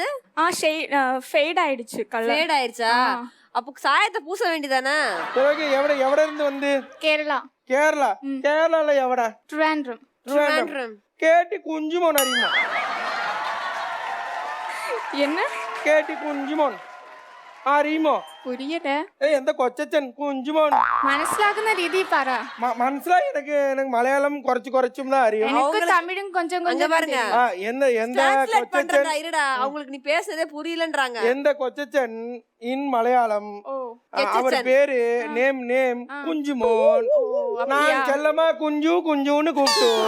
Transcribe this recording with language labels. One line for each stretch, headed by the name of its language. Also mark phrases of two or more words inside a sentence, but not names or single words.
Tamil: ஃபேட் ஆயிடுச்சு கலர். ஃபேட் ஆயிடுச்சா? அப்ப சாயத்தை பூச வேண்டியதானே? சரி எவட இருந்து வந்து? கேரளா. கேரளால எவடா? ட்ரிவாண்ட்ரம்.
Malayalam: കേട്ടി കുഞ്ചുമോൻ അറിയുമോ?
Tamil: என்ன
Malayalam: കേട്ടി കുഞ്ചുമോൻ അറിയുമോ?
Tamil: പുരിയല.
Malayalam: എന്താ കൊച്ചച്ഛൻ കുഞ്ചുമോൻ മനസ്സിലാക്കുന്ന രീതി പറ. മനസ്സിലായി. എനിക്ക് മലയാളം കുറച്ചും താൻ അറിയും.
Tamil: எனக்கு தமிழும் கொஞ்சம் பாருங்க. எந்த கொச்சச்சன் இருடா அவங்களுக்கு நீ பேசுறதே புரியலன்றாங்க. எந்த கொச்சச்சன் இன் மலையாளம் அவர் பேரு நேம் குஞ்சுமோன். நான் செல்லமா குஞ்சுன்னு கூப்பிட்டோம்.